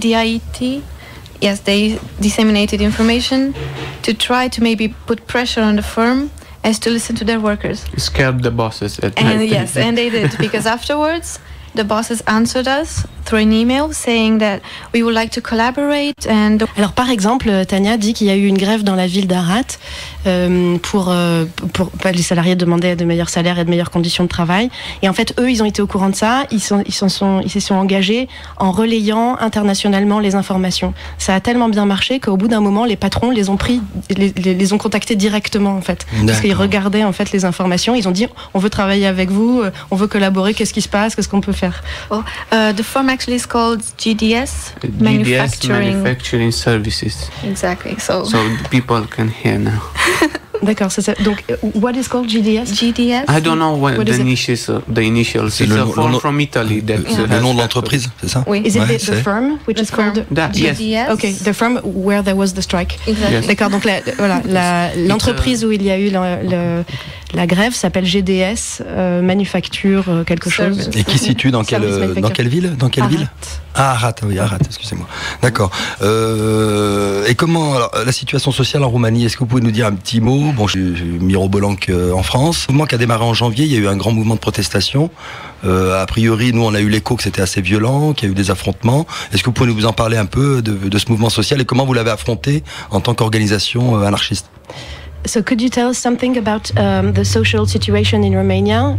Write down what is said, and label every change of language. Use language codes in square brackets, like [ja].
[en] The IET, yes, they disseminated information to try to maybe put pressure on the firm as to listen to their workers. Scared the bosses at and night. Yes, and they did, because afterwards the bosses answered us through an email saying that we would like to collaborate. [fr] Alors par exemple, Tania dit qu'il y a eu une grève dans la ville d'Arad pour les salariés demandaient de meilleurs salaires et de meilleures conditions de travail. Et en fait, eux, ils ont été au courant de ça. Ils se sont engagés en relayant internationalement les informations. Ça a tellement bien marché qu'au bout d'un moment, les patrons les ont contactés directement en fait, parce qu'ils regardaient en fait les informations. Ils ont dit on veut travailler avec vous, on veut collaborer. Qu'est-ce qui se passe? Qu'est-ce qu'on peut faire? [en] Well, the firm actually is called GDS, Manufacturing Services. Exactly. So people can hear now. [fr] D'accord. Donc, [en] what is called GDS? GDS. I don't know what the initials. [fr] C'est [en] It's a firm from Italy. [fr] Le nom de l'entreprise, c'est ça? Oui. [en] Is it the firm which is called GDS? Yes. Okay, the firm where there was the strike. Exactly. Yes. [fr] D'accord. Donc l'entreprise où il y a eu la grève s'appelle GDS, manufacture quelque chose. Et qui se situe dans quelle ville? Arad, oui, Arad, excusez-moi. D'accord. Et comment, alors, la situation sociale en Roumanie, est-ce que vous pouvez nous dire un petit mot? Bon, je suis mirobolant qu'en France. Le mouvement qui a démarré en janvier, il y a eu un grand mouvement de protestation. A priori, nous, on a eu l'écho que c'était assez violent, qu'il y a eu des affrontements. Est-ce que vous pouvez nous en parler un peu de ce mouvement social et comment vous l'avez affronté en tant qu'organisation anarchiste? [en] So could you tell us something about the social situation in Romania?